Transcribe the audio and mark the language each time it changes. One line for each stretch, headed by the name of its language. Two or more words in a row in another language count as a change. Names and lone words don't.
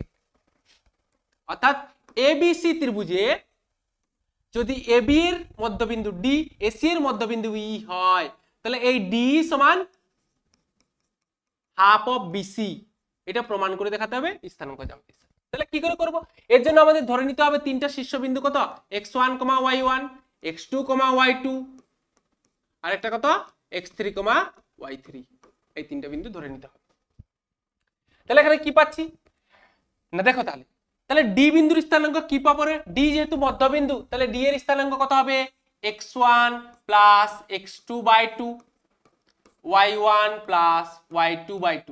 Bangla: অর্থাৎ এবিসি ত্রিভুজে যদি এবি এর মধ্যবিন্দু ডি এসি এর মধ্যবিন্দু ই হয়, তাহলে এই ডি সমান
English: half of
Bangla: বিসি, এটা প্রমাণ করে দেখাতে হবে স্থানাঙ্ক জ্যামিতি। তাহলে কি করে করব? এর জন্য আমাদের ধরে নিতে হবে তিনটা শীর্ষবিন্দু কত? x1, y1, x2, y2 আর একটা কত? x3, y3। এই তিনটা বিন্দু ধরে নিতে হবে। তাহলে এখানে কি পাচ্ছি না দেখো তাহলে তাহলে ডি বিন্দুর স্থানাঙ্ক কি পাবো রে? ডি যেহেতু মধ্যবিন্দু, তাহলে ডি এর স্থানাঙ্ক কত হবে? x1 প্লাস x2/2 y1 প্লাস y2/2।